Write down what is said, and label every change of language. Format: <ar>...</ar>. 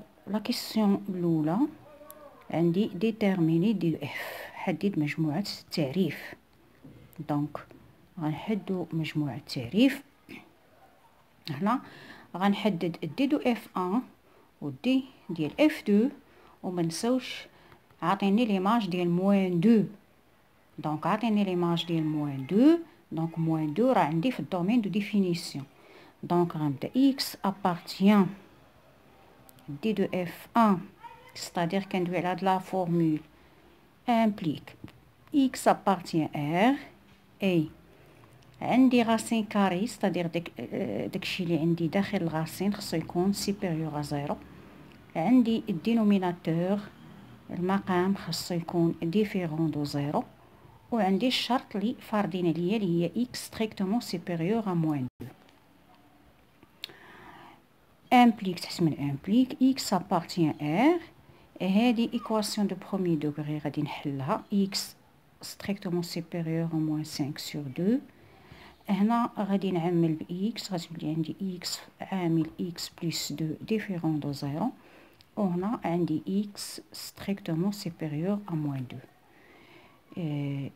<fr>La question</fr> <ar>الأولى عندي</ar> <fr>déterminer دي f.</fr> <ar>حدد مجموعة التعريف. دونك غنحدو مجموعة التعريف. هنا غنحدد الدي دو اف 1 والدي ديال اف 2 ومنساوش عطيني ليماج ديال موان 2. دونك عطيني ليماج ديال موان 2. دونك موان 2 راه عندي في الدومين دو ديفينيسيون. دونك غنبدا</ar> <fr>x appartient d de f1 c'est-à-dire</fr> <ar>كندوي على هاد لا فورمول</ar> <fr>implique x appartient r et</fr> <ar>عندي غاسين كاري</ar> <fr>c'est-à-dire</fr> <ar>داكشي اللي عندي داخل الغاسين خصو يكون</ar> <fr>supérieur à 0.</fr> <ar>عندي الدينوميناتور المقام خصو يكون</ar> <fr>différent de 0</fr> <ar>وعندي الشرط اللي فارضين عليا اللي هي</ar> <fr>x strictement supérieur à moins 2. implique</fr> <ar>تحت من</ar> <fr>implique x appartient r.</fr> <ar>هذه</ar> <fr>équation de premier degré</fr> <ar>غادي نحلها</ar> <fr>x strictement supérieur à moins 5 sur 2.</fr> <ar>هنا غادي نعمل ب x غتولي عندي x عامل x</ar> <fr>plus 2 différent de 0</fr> <ar>وهنا عندي</ar> <fr>x strictement supérieur à moins 2.</fr>